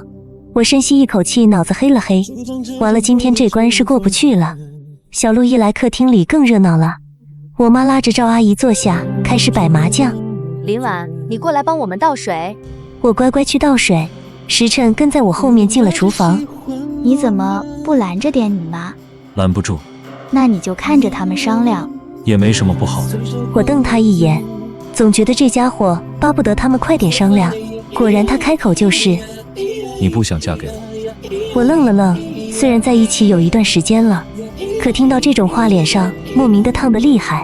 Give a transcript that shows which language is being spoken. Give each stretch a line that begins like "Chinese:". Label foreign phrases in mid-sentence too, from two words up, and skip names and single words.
Chinese: 我深吸一口氣，腦子黑了黑。完了，今天這關是過不去了。小路一來，客廳裡更熱鬧了。我媽拉着趙阿姨坐下，開始擺麻將。林婉，你過來幫我們倒水。我乖乖去倒水。時辰跟在我後面進了廚房。你怎麼不攔着點你媽？攔不住。那你就看着他們商量。也沒什麼不好的。我瞪他一眼，總覺得這家伙巴不得他們快點商量。果然他開口就是： 你不想嫁給我？我愣了愣，雖然在一起有一段時間了，可聽到這種話，臉上莫名的燙得厲害。